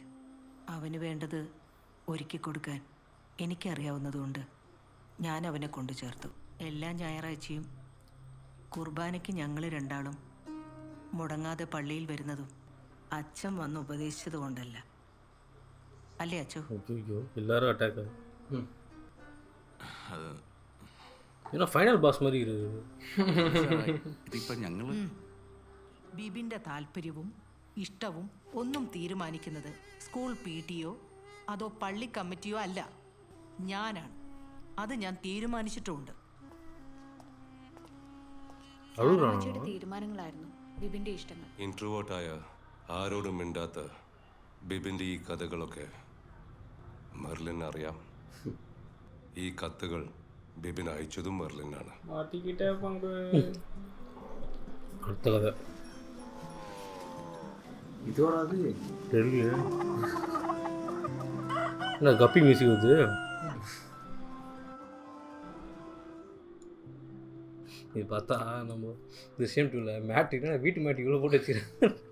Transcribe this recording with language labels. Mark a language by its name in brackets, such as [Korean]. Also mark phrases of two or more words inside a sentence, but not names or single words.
[Malayalam] അവന് വേണ്ടത് ഒരുക്കി കൊടുക്കാൻ എനിക്കറിയാവുന്നതുകൊണ്ട് ഞാൻ അവനെ കൊണ്ടു ചേർത്തു. എല്ലാ ഞായറാഴ്ചയും കുർബാനയ്ക്ക് ഞങ്ങൾ രണ്ടാളും മുടങ്ങാതെ പള്ളിയിൽ വരുന്നതും അച്ഛൻ വന്ന് ഉപദേശിച്ചത് കൊണ്ടല്ല. അല്ലേ അച്ചു? [Tamil] ஐயோ எல்லாரும் அட்டாக். [Malayalam] അത് [Tamil] ஏன்னா ஃபைனல் பாஸ் மாதிரி இருக்கு. [Malayalam] ഇതിപ്പോൾ ഞങ്ങൾ ബിബിൻ്റെ താല്പര്യവും ഇഷ്ടവും ഒന്നും തീരുമാനിക്കുന്നത് സ്കൂൾ PTO അതോ പള്ളി കമ്മിറ്റിയോ അല്ല, ഞാനാണ്. അത് ഞാൻ തീരുമാനിച്ചിട്ടുമുണ്ട്. അമ്മച്ചിയുടെ തീരുമാനങ്ങളായിരുന്നു ബിബിന്റെ ഇഷ്ടങ്ങൾ. ഇൻട്രോവേർട്ടായ ആരോടും മിണ്ടാത്ത ബിബിൻ്റെ ഈ കഥകളൊക്കെ മെർലിൻ അറിയാം. ഈ കത്തുകൾ ബിബിൻ അയച്ചതും മെർലിനാണ്. [Tamil] மாட்டிக்கிட்டே பங்கு. அடுத்த கதை இதோட அது தெரியல. என்ன கப்பி மியூசிக் வருது? இது பார்த்தா நம்ம இந்த சேம் டூவில் மேட்டுக்குன்னா வீட்டு மேட்டுக்கு இவ்வளோ போட்டு வச்சுக்கிறேன்.